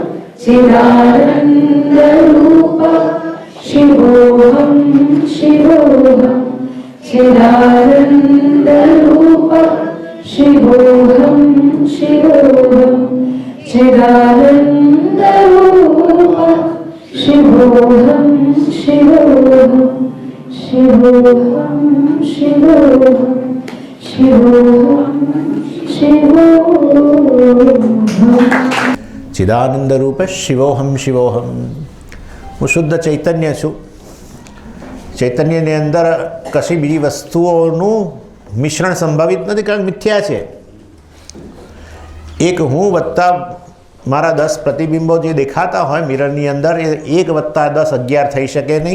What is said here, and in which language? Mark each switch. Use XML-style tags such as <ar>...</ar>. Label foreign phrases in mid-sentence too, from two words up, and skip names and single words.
<sa>चिदानन्दरूपः शिवोऽहं शिवोऽहं चिदानन्दरूपः शिवोऽहं शिवोऽहं चिदानन्दरूपः शिवोऽहं शिवोऽहं शिवोऽहं शिवोऽहं शिवोऽहं शिवोऽहं। चिदानंद रूप शिवोहम शिवोहम।</sa> <gu>હું શુદ્ધ ચૈતન્ય છું. ચૈતન્યની અંદર કશી બીજી વસ્તુઓનું મિશ્રણ સંભવિત નથી, કારણ મિથ્યા છે. એક હું વત્તા મારા 10 પ્રતિબિંબો જે દેખાતા હોય મિરરની અંદર, એ 1 + 10 11 થઈ શકે નહીં.</gu>